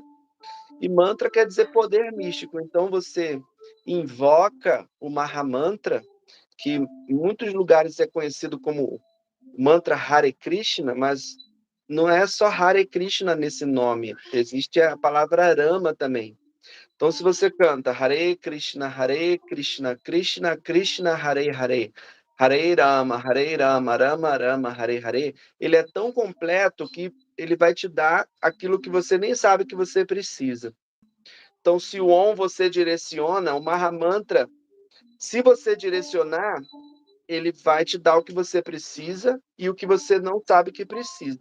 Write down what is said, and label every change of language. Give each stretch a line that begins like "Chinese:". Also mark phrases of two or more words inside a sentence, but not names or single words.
Portuguese: E mantra quer dizer poder místico. Então você invoca o Maha Mantra, que em muitos lugares é conhecido como mantra Hare Krishna, mas não é só Hare Krishna nesse nome, existe a palavra Rama também. Então, se você canta Hare Krishna, Krishna Krishna, Hare Hare, Hare Rama, Rama Rama, Hare Hare, ele é tão completo que ele vai te dar aquilo que você nem sabe que você precisa. Então, se o Om você direciona, o Mahamantra, se você direcionar, ele vai te dar o que você precisa e o que você não sabe que precisa.